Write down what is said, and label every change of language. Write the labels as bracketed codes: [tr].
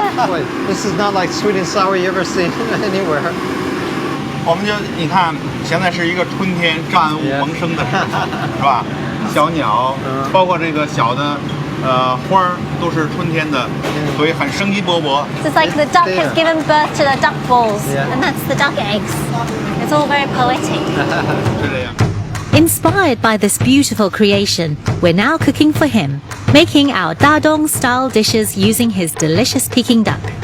[en] Wait, this is not like sweet and sour you ever seen anywhere. [zh] 我们就你看，现在是一个春天万物萌生的时候，是吧？小鸟，包括这个小的花儿，都是春天的，所以很生机勃勃。 [en] It's like the duck has given birth to the duck balls, and that's the duck eggs. It's all very poetic. [zh] 是这样。 [en] Inspired by this beautiful creation, we're now cooking for him, making our Dadong-style dishes using his delicious Peking duck.